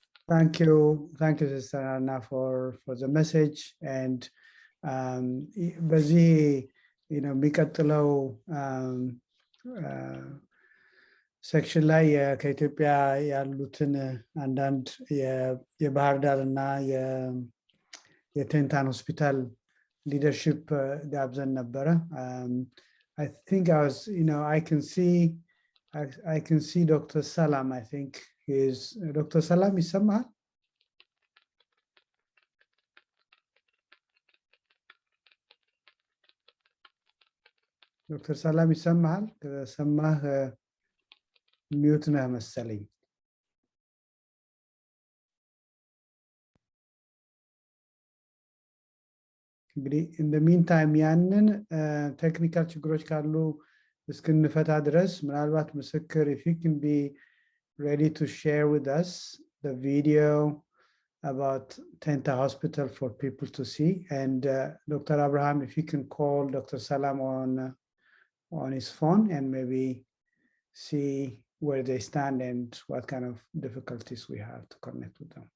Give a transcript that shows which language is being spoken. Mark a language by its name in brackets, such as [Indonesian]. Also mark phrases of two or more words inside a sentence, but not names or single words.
[English] Thank you, Sister Anna, for the message. [Amharic] And በዚህ የሚቀጥለው ሴክሽን ላይ ከኢትዮጵያ ያሉትን አንዳንድ የባህር ዳር እና የቴንታን ሆስፒታል ሊደርሺፕ ጋብዘን ነበረ። [English] I think I can see Dr. Salam. I think is Dr. Salam is somehow. Dr. Salam is somehow mute na [Amharic] መሰለኝ። እንግዲህ [English] in the meantime [Amharic] ያንን ቴክኒካል ችግሮች ካሉ እስክንፈታ ድረስ ምናልባት ምስክር [English] if you can be ready to share with us the video about Tenta Hospital for people to see, and Dr. Abraham, if you can call Dr. Salam on his phone and maybe see where they stand and what kind of difficulties we have to connect with them.